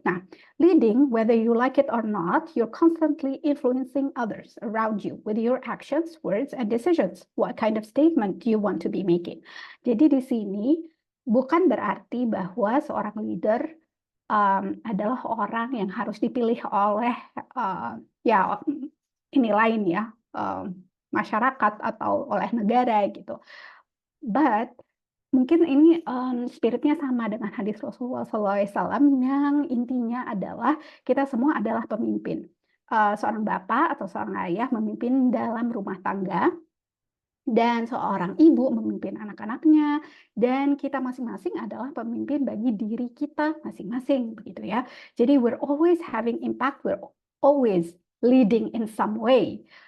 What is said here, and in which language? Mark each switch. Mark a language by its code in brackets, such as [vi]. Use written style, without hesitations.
[en] Nah, leading, whether you like it or not, you're constantly influencing others around you with your actions, words, and decisions. What kind of statement do you want to be making? [id] Jadi di sini bukan berarti bahwa seorang leader adalah orang yang harus dipilih oleh ya ini lain ya masyarakat atau oleh negara gitu. But mungkin ini spiritnya sama dengan hadis Rasulullah SAW yang intinya adalah kita semua adalah pemimpin. Seorang bapak atau seorang ayah memimpin dalam rumah tangga, dan seorang ibu memimpin anak-anaknya, dan kita masing-masing adalah pemimpin bagi diri kita masing-masing, begitu ya. [en] Jadi we're always having impact, we're always leading in some way.